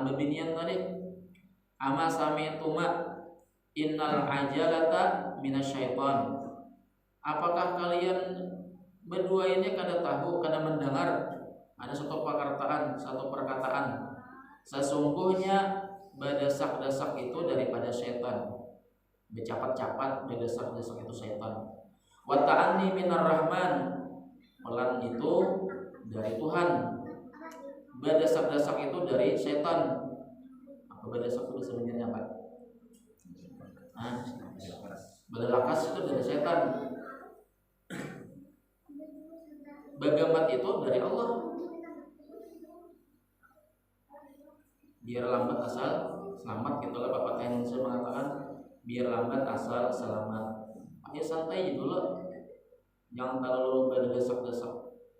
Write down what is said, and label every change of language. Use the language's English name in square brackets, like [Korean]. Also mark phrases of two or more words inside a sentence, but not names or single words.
[Banjar] bebinian tadi [Arabic] ama samituma innal ajalata minasyaiton [Banjar] apakah kalian berdua ini kada tahu kada mendengar ada satu perkataan sesungguhnya berdesak-desak itu daripada syaitan bercapat-capat berdesak-desak itu syaitan [Arabic] wa ta'anni minar rahman [Banjar] pelan itu dari Tuhan berdesak-desak itu dari setan apa berdesak itu sebenarnya apa? Berlakas itu dari setan bagamat itu dari Allah biar lambat asal selamat gitulah Bapak Teh saya mengatakan biar lambat asal selamat ya santai dulu jangan terlalu berdesak-desak.